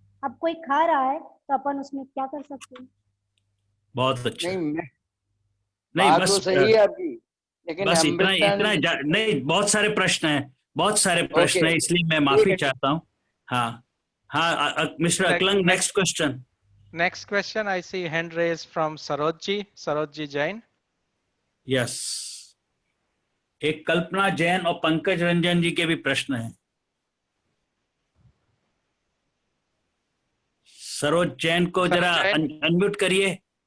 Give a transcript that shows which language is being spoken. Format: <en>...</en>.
<hi>अब कोई खा रहा है तो अपन उसमें क्या कर सकते हैं? बहुत अच्छा. नहीं, नहीं, बस बस सही है आपकी, लेकिन बस इतना अमृतदान नहीं, बहुत सारे प्रश्न हैं, बहुत सारे प्रश्न हैं, इसलिए मैं माफी चाहता हूँ. हाँ हाँ, mister Akalanka,</hi> <en>Next question. Next question, I see hand raised from Sarojji Jain. Yes.</en> <hi>एक कल्पना जैन और पंकज रंजन जी के भी प्रश्न हैं. सरोज जैन को जरा अनम्यूट करिए.</hi>